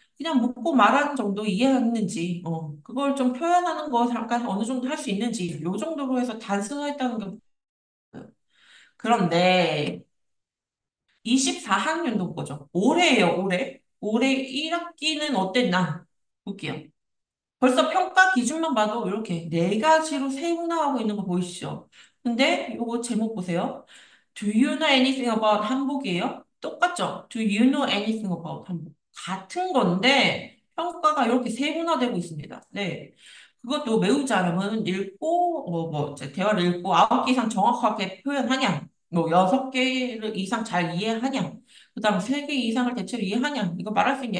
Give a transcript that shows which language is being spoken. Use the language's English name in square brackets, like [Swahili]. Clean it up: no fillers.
[Korean] 그냥 묻고 말하는 정도 이해했는지, 그걸 좀 표현하는 거 잠깐 어느 정도 할 수 있는지, 요 정도로 해서 단순화했다는 게 그런데 24학년도 거죠. 올해예요, 올해. 올해 1학기는 어땠나? 볼게요. 벌써 평가 기준만 봐도 이렇게 네 가지로 세분화하고 있는 거 보이시죠? 근데 요거 제목 보세요. [English] Do you know anything about 한복이에요? [Korean] 똑같죠? [English] Do you know anything about 한복? [Korean] 같은 건데 평가가 이렇게 세분화되고 있습니다. 네. 그것도 매우 잘하면 읽고 이제 대화를 읽고 9개 이상 정확하게 표현하냐? 뭐 6개 이상 잘 이해하냐? 그다음 3개 이상을 대체로 이해하냐? 이거 말할 수 있냐?